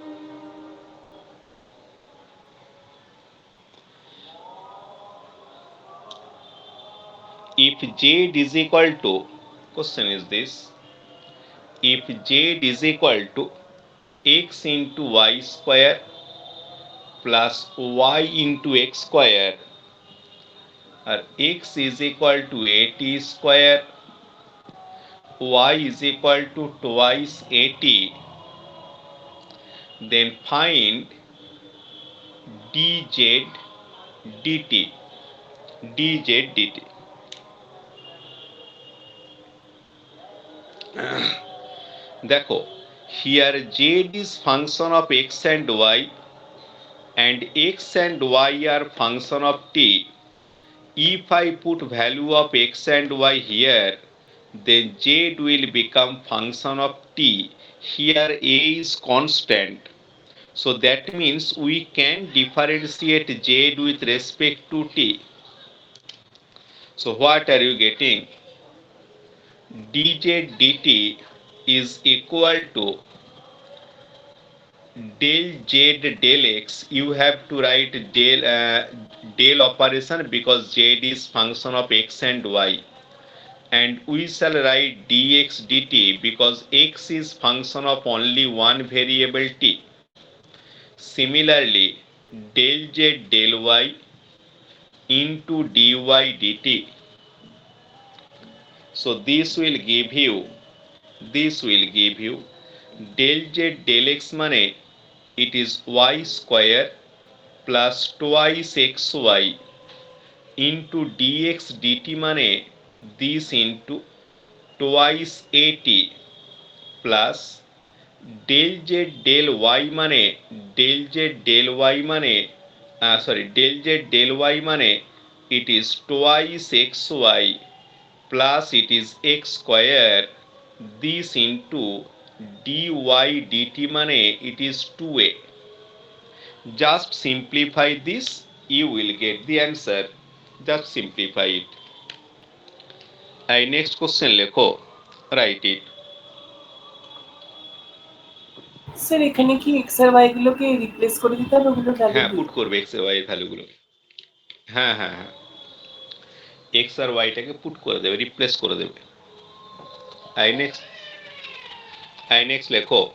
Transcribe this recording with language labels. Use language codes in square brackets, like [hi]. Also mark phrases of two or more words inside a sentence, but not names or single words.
[en] If z is equal to, question is this, if z is equal to x into y square plus y into x square, or x is equal to at square, y is equal to twice at, then find dz dt, dz dt. [bn] দেখো, [en] here z is function of x and y, and x and y are function of t. If I put value of x and y here, then z will become function of t. Here a is constant, so that means we can differentiate z with respect to t. So what are you getting? dz dt is equal to del z del x. You have to write del operation because z is function of x and y, and we shall write dx dt because x is function of only one variable t. Similarly, del z del y into dy dt. So this will give you del z del x mane it is y square plus twice xy into dx dt mane this into twice at plus del z del y mane del z del y mane del z del y mane it is twice xy plus it is x square, this into dy dt mane it is 2a. Just simplify this, you will get the answer. Just simplify it. Next question লেখো, write it. [bn] স্যার এখানে কি x আর y গুলোকে রিপ্লেস করে দিতে হবে ওগুলো ভ্যালু হ্যাঁ, দিয়ে? পুট করবে x আর y এর ভ্যালুগুলো। হ্যাঁ হ্যাঁ হ্যাঁ, x আর yটাকে পুট করে দেবে, রিপ্লেস করে দেবে। নেক্সট লেখো।